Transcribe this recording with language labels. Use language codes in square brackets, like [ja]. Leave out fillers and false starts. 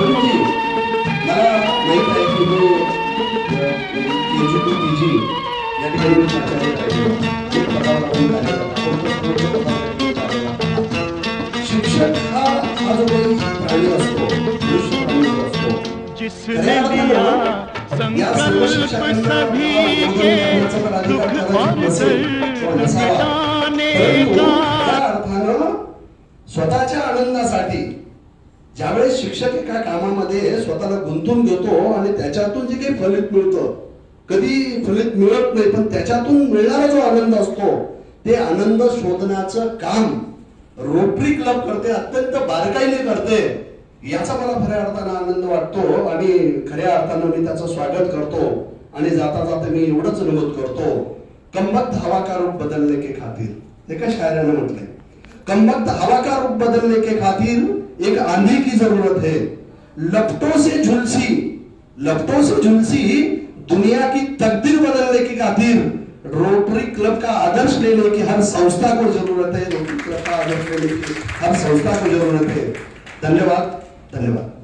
[mr] प्रभूजी मला माहीत आहे की मी KG2 PG या ठिकाणी मी प्राचार्य आहे. एक पदावर राहून शिक्षक हा जो काही प्राणी असतो मनुष्य प्राणी जो असतो [hi] जिसने लिया संकल्प सभी के दुख और दर्द मिटाने का [mr] अर्थानं स्वतःच्या आनंदासाठी ज्यावेळेस शिक्षक एका कामामध्ये स्वतःला गुंतून घेतो आणि त्याच्यातून जे काही फलित मिळतं कधी फलित मिळत नाही पण त्याच्यातून मिळणारा जो आनंद असतो ते आनंद शोधण्याचं काम रोटरी क्लब करते, अत्यंत बारकाईने करते. याचा मला खऱ्या अर्थानं आनंद वाटतो आणि खऱ्या अर्थानं मी त्याचं स्वागत करतो. आणि जाता जाता मी एवढंच नमूद करतो, [hi] कमबख्त हवा का रुख बदलने के खातिर [mr] एका शायरानं म्हटलंय, [hi] कमबख्त हवा का रुख बदलने के खातिर एक आंधी की जरूरत है, लपटों से झुलसी दुनिया की तकदीर बदलने की खातिर रोटरी क्लब का आदर्श लेने की हर संस्था को जरूरत है. रोटरी क्लब का आदर्श लेने की हर संस्था को जरूरत है. धन्यवाद.